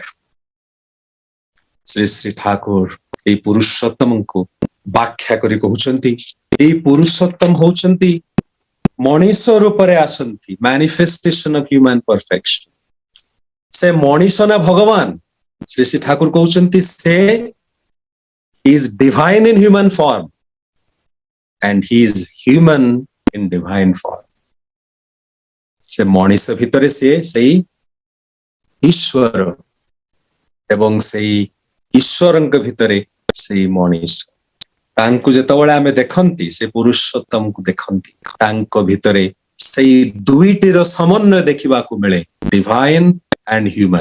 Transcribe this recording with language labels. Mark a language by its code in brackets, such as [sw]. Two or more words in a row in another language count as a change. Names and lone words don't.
[or] ଶ୍ରୀ ଶ୍ରୀ ଠାକୁର ଏଇ ପୁରୁଷୋତ୍ତମଙ୍କୁ ବ୍ୟାଖ୍ୟା କରି କହୁଛନ୍ତି, ଏଇ ପୁରୁଷୋତ୍ତମ ହଉଛନ୍ତି ମଣିଷ ରୂପରେ ଆସନ୍ତି, [en] manifestation of human perfection. [or] ସେ ମଣିଷ ନା ଭଗବାନ? ଶ୍ରୀ ଶ୍ରୀ ଠାକୁର କହୁଛନ୍ତି [en] he is divine in human form and he is human in divine form. [or] ସେ ମଣିଷ ଭିତରେ ସିଏ ସେଇ ଈଶ୍ୱର ଏବଂ ସେଇ ଈଶ୍ୱରଙ୍କ ଭିତରେ ସେଇ ମଣିଷ। ତାଙ୍କୁ ଯେତେବେଳେ ଆମେ ଦେଖନ୍ତି, ସେ ପୁରୁଷୋତ୍ତମକୁ ଦେଖନ୍ତି, ତାଙ୍କ ଭିତରେ ସେଇ ଦୁଇଟିର ସମନ୍ୱୟ ଦେଖିବାକୁ ମିଳେ, [en] divine and human.